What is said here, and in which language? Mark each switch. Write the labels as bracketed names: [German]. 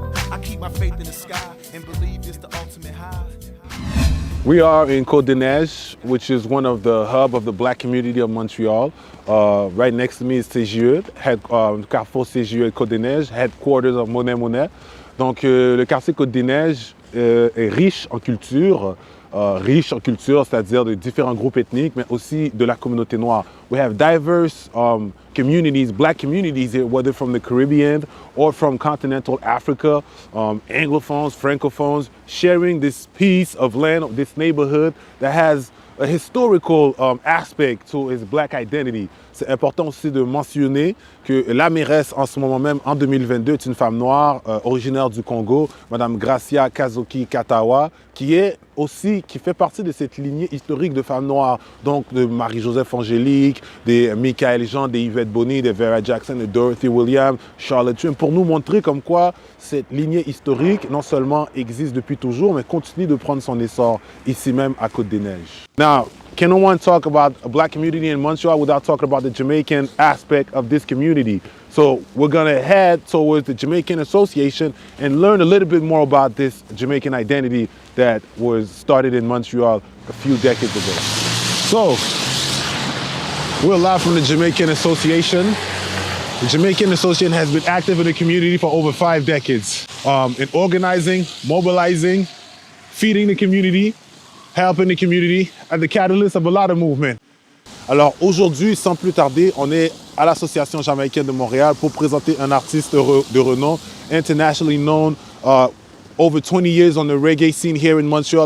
[English] I keep my faith in the sky and believe it's the ultimate high. We are in Côte-des-Neiges, which is one of the hub of the black community of Montreal. Right next to me is CJE, Carrefour CJE Côte-des-Neiges, headquarters of Monnaie Money. [French] Donc le quartier Côte-des-Neiges est riche en culture, c'est-à-dire de différents groupes ethniques, mais aussi de la communauté noire. [English] We have diverse communities, black communities here, whether from the Caribbean or from continental Africa, Anglophones, Francophones, sharing this piece of land, this neighborhood that has a historical aspect to its black identity. [French] C'est important aussi de mentionner que la mairesse en ce moment même, en 2022, est une femme noire originaire du Congo, Madame Gracia Kazoki Katawa, qui fait partie de cette lignée historique de femmes noires, donc de Marie-Joseph Angélique, des Michael Jean, des Yvette Bonny, des Vera Jackson, de Dorothy Williams, Charlotte Trim, pour nous montrer comme quoi cette lignée historique non seulement existe depuis toujours, mais continue de prendre son essor ici même à Côte-des-Neiges. [English] Now, can no one talk about a black community in Montreal without talking about the Jamaican aspect of this community? So we're gonna head towards the Jamaican Association and learn a little bit more about this Jamaican identity that was started in Montreal a few decades ago. So, we're live from the Jamaican Association. The Jamaican Association has been active in the community for over 5 decades in organizing, mobilizing, feeding the community, helping the community, and the catalyst of a lot of movement. [French] Alors aujourd'hui, sans plus tarder, on est à l'Association jamaïcaine de Montréal pour présenter un artiste de renom, [English] internationally known, over 20 years on the reggae scene here in Montreal.